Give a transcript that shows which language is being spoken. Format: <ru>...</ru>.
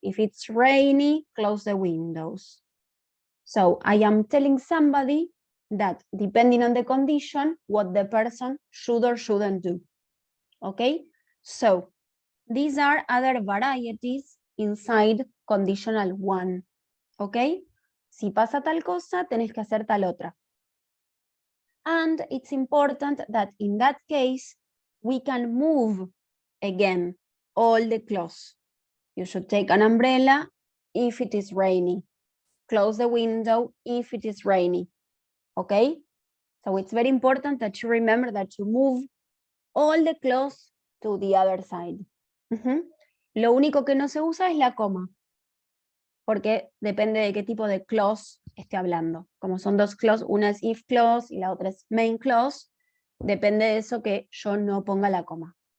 <en>If it's rainy, close the windows. So I am telling somebody that depending on the condition, what the person should or shouldn't do. Okay? So these are other varieties inside conditional one. Okay?</en> <es>Si pasa tal cosa, tenés que hacer tal otra.</es> <en>And it's important that in that case, we can move again all the clothes. You should take an umbrella if it is rainy. Close the window if it is rainy. Okay? So it's very important that you remember that you move all the clothes to the other side.</en> <es>Lo único que no se usa es la coma, porque depende de qué tipo de clause esté hablando. Como son dos clause, una es</es> <en>if clause</en> <es>y la otra es</es> <en>main clause,</en> <es>depende de eso que yo no ponga la coma.</es>